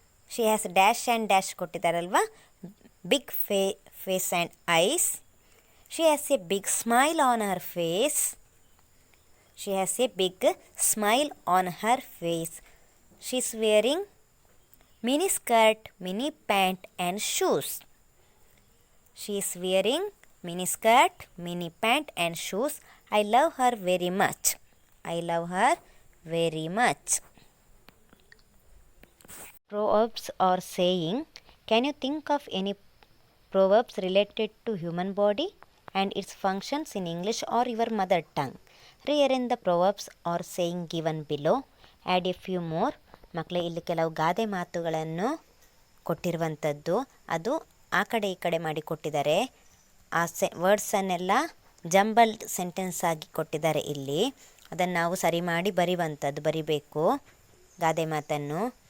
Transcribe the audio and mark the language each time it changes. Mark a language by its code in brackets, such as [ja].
[en] she has dash and dash [kn] ಕೊಟ್ಟಿದ್ದಾರಲ್ವಾ? [en] Big face and eyes. She has a big smile on her face. She has a big smile on her face. She is wearing mini skirt, mini pant and shoes. She is wearing mini skirt, mini pant and shoes. I love her very much. I love her very much. Proverbs or saying. Can you think of any proverbs related to human body and its functions in English or your mother tongue? Rearrange the proverbs or saying given below. Add a few more. [kn] ಮಕ್ಕಳೇ, ಇಲ್ಲಿ ಕೆಲವು ಗಾದೆ ಮಾತುಗಳನ್ನು ಕೊಟ್ಟಿರುವಂಥದ್ದು, ಅದು ಆ ಕಡೆ ಈ ಕಡೆ ಮಾಡಿ ಕೊಟ್ಟಿದ್ದಾರೆ. ಆ ವರ್ಡ್ಸನ್ನೆಲ್ಲ [en] jumbled sentence [kn] ಆಗಿ ಕೊಟ್ಟಿದ್ದಾರೆ ಇಲ್ಲಿ. ಅದನ್ನು ನಾವು ಸರಿ ಮಾಡಿ ಬರಿಬೇಕು ಗಾದೆ ಮಾತನ್ನು.